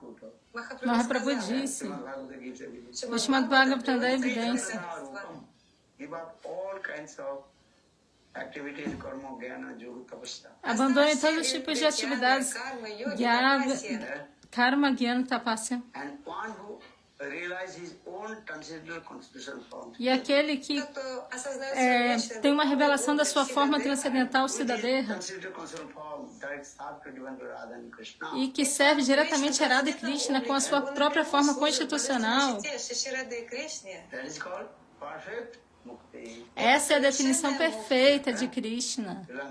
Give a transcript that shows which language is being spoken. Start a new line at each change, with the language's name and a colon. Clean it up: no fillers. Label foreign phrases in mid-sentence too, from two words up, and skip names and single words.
Portuguese: Mahaprabhu disse, o Srimad Bhagavatam dá evidência.
English: give up all kinds of activities, karma, jnana, yoga, tapasya.
Portuguese: Abandone todos os tipos de atividades, karma, jnana, tapasya.
English: And one who realizes his own transcendental constitutional form.
Portuguese: E aquele que tem uma revelação da sua forma transcendental Siddhadeha e que serve diretamente a Radha e Krishna com a sua própria forma constitucional. Essa é a definição perfeita de Krishna.